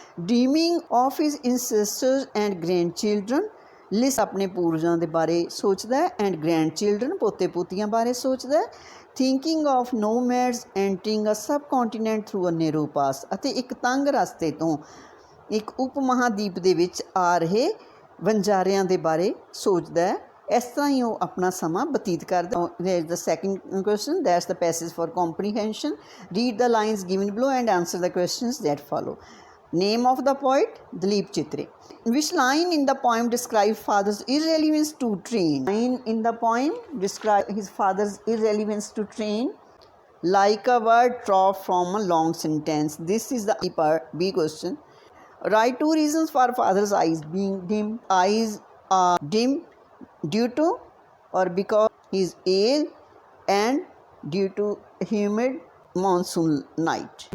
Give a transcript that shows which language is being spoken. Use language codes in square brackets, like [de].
[en] dreaming of his ancestors and grandchildren, [pa] ਲਿਸ ਆਪਣੇ ਪੂਰਵਜਾਂ ਦੇ ਬਾਰੇ ਸੋਚਦਾ ਹੈ, [en] and grandchildren [pa] ਪੋਤੇ ਪੋਤੀਆਂ ਬਾਰੇ ਸੋਚਦਾ ਹੈ। [en] thinking of nomads entering a subcontinent through a narrow pass, [pa] ਅਤੇ ਇੱਕ ਤੰਗ ਰਸਤੇ ਤੋਂ ਇੱਕ ਉਪ ਮਹਾਦੀਪ ਦੇ ਵਿੱਚ ਆ ਰਹੇ ਵਣਜਾਰਿਆਂ ਦੇ ਬਾਰੇ ਸੋਚਦਾ ਹੈ। ਇਸ ਤਰ੍ਹਾਂ ਹੀ ਉਹ ਆਪਣਾ ਸਮਾਂ ਬਤੀਤ ਕਰਦਾ। [en] There is the second question, that's the passage for comprehension. Read the lines given below and answer the questions that follow. Name of the poet, Dalip Chitre. Which line in the poem describes father's irrelevance to train? Line in the poem describe his father's irrelevance to train. Like a word dropped from a long sentence. This is the B question. Write two reasons for father's eyes being dim. Eyes are dim due to or because his age and due to humid monsoon night.